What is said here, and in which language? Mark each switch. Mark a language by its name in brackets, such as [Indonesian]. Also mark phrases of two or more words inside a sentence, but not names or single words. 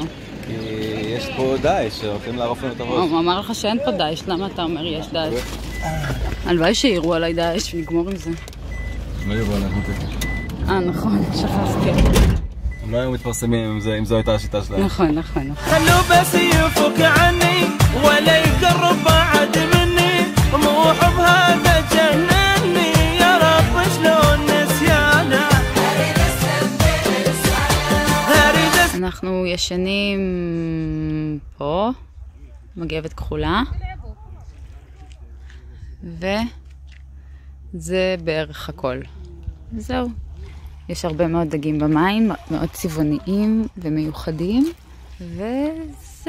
[Hebrew] כי יש פה דאעש שהולכים לערוף לנו את הראש. הוא אמר לך שאין פה דאעש, למה אתה אומר יש דאעש? הלוואי שיראו עליי דאעש ונגמור עם זה. לא יראו עלינו אותי. נכון, שכחתי. הם לא היו מתפרסמים אם זו הייתה השיטה שלהם. נכון. [Arabic] خلوا بس يفك عني ولا يقرب بعد مني طموح بهذا جنني يا رب شلون نسيانا. [Hebrew] אנחנו ישנים פה, מגבת כחולה, וזה בערך הכל. זהו. יש הרבה מאוד דגים במים, מאוד צבעוניים ומיוחדים, וזהו.